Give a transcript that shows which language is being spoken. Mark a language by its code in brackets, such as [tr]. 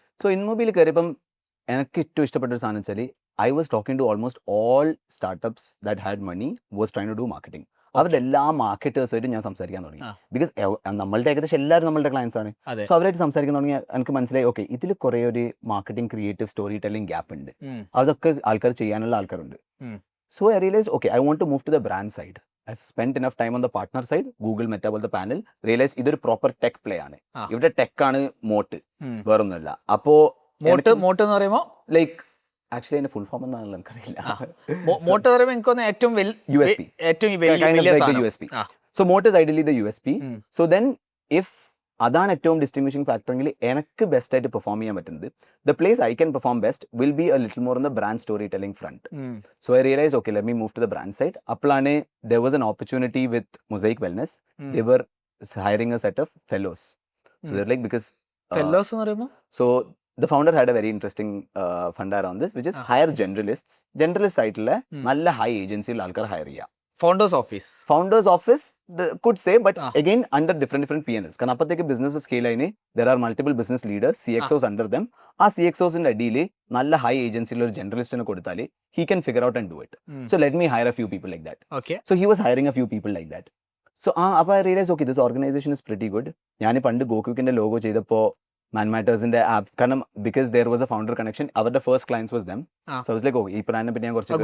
[ml] So ഇൻമൊബൈൽ കയറിയപ്പം എനിക്ക് ഏറ്റവും ഇഷ്ടപ്പെട്ട ഒരു സാധനം വെച്ചാൽ [en] I was talking to almost all startups that had money was trying to do marketing. [ml] അവരുടെ എല്ലാ മാർക്കറ്റേഴ്സായിട്ട് ഞാൻ സംസാരിക്കാൻ തുടങ്ങി. ബിക്കോസ് നമ്മളുടെ ഏകദേശം എല്ലാവരും നമ്മളുടെ ക്ലയൻസ് ആണ്. സോ അവരായിട്ട് സംസാരിക്കാൻ തുടങ്ങി. എനിക്ക് മനസ്സിലായി ഓക്കെ ഇതിൽ കുറേ ഒരു marketing creative story telling gap ഉണ്ട്. അതൊക്കെ ആൾക്കാർ ചെയ്യാനുള്ള ആൾക്കാരുണ്ട്. [en] So I realise okay I want to move to the brand side. I've spent enough time on the partner side, Google Meta [ml] പോലത്തെ പാനൽ. റിയലൈസ് ഇതൊരു പ്രോപ്പർ ടെക് പ്ലേ ആണ്. ഇവിടെ tech ആണ് മോട്ട്, വേറൊന്നുമല്ല. അപ്പോ മോട്ട് എന്ന് പറയുമ്പോൾ ലൈക്ക് ആക്ച്വലി അതിന്റെ ഫുൾ ഫോം എന്താണെന്ന് എനിക്കറിയില്ല. മോട്ട് പറയുമ്പോൾ എനിക്കൊന്ന് ഏറ്റവും [en] USP. So moat is ideally the USP. So then if അതാണ് ഏറ്റവും distinguishing ഫാക്ടറെങ്കിൽ [ml] എനിക്ക് ബെസ്റ്റ് ആയിട്ട് പെർഫോം ചെയ്യാൻ പറ്റുന്നത്, [en] The place I can perform best will be a little more in the brand story telling front. So I realise okay let me move to the brand side. [ml] അപ്പോഴാണ് [en] there was an opportunity with Mosaic Wellness. They were hiring a set of fellows. So they're like, because [ml] fellows എന്ന് പറയുമ്പോൾ, [en] so the founder had a very interesting fund around this, which is hire generalists. [ml] Generalist ആയിട്ടുള്ള നല്ല high ഏജൻസിയിൽ ആൾക്കാർ higher ചെയ്യുക. [en] Founders office could say, but again under different P&Ls. [ml] കാരണം അപ്പത്തേക്ക് business scale ആയിന് [en] there are multiple business leaders, CXOs under them. [ml] ആ CXOസിന്റെ അടിയിൽ നല്ല ഹൈ ഏജൻസിയിൽ ഒരു ജനറലിസ്റ്റിനെ കൊടുത്താൽ [en] he can figure out and do it. So let me hire a few people like that. Okay. So he was hiring a few people like that. So [ml] അപ്പോൾ [en] I realized okay this organization is pretty good. [ml] ഞാൻ പണ്ട് ഗോക്വിക്കിന്റെ logo ചെയ്തപ്പോൾ മാൻമാറ്റേഴ്സിന്റെ app, കാരണം because [en] there was a founder connection, [ml] അവരുടെ first clients [en] was them. [ml] So I was like ഈ ബ്രാൻഡിനെ പറ്റി ഞാൻ കുറച്ച്